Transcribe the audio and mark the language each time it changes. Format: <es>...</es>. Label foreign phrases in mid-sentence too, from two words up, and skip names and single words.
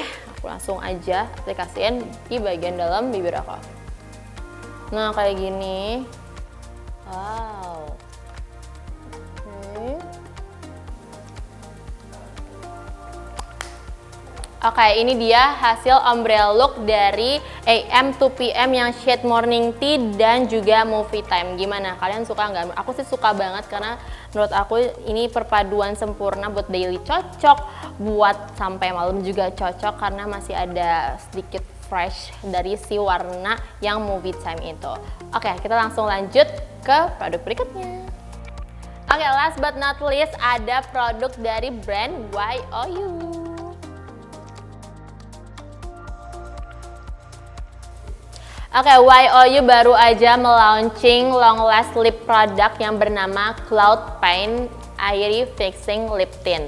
<id>Aku langsung aja aplikasiin di bagian dalam bibir aku. Nah, kayak gini. Wow. Oke, ini dia hasil</id> <en>ombre look</en> <id>dari AM2PM yang shade morning tea dan juga movie time. Gimana? Kalian suka nggak? Aku sih suka banget karena menurut aku ini perpaduan sempurna buat daily cocok, buat sampai malam juga cocok karena masih ada sedikit fresh dari si warna yang movie time itu. Oke, kita langsung lanjut ke produk berikutnya. Oke, last but not least ada produk dari brand YOU. Oke, YOU baru aja melaunching</id> <en>long last lip product</en> <id>yang bernama Cloud Paint Airy Fixing Lip Tint.</id>